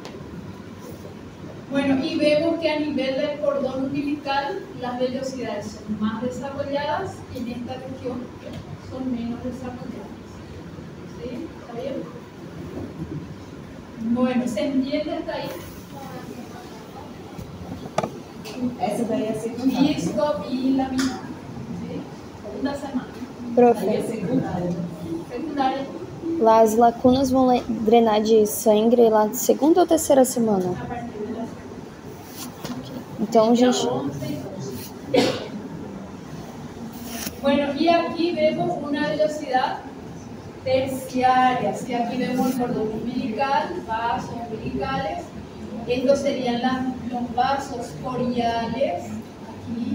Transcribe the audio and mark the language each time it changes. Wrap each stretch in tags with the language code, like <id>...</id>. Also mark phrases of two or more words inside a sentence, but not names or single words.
<es>Bueno, y vemos que a nivel del cordón umbilical las vellosidades son más desarrolladas y en esta región son menos desarrolladas. ¿Sí? ¿Está bien? Bueno, ¿se entiende hasta ahí?</es> <pt>Essa daí é a secundária.</pt> <es>Disco y laminar. ¿Sí? Segunda semana.</es> <pt>Profe, Aí é secundária. Secundária. lá as lacunas vão drenar de sangue lá de segunda ou terceira semana?</pt> <es>A partir de la</es> <pt>Então, gente,</pt> <es>11 y 12. Bueno, y aquí vemos una velocidad terciaria. Si aquí vemos el cordón umbilical, vasos umbilicales, estos serían los vasos coriales, aquí.</es>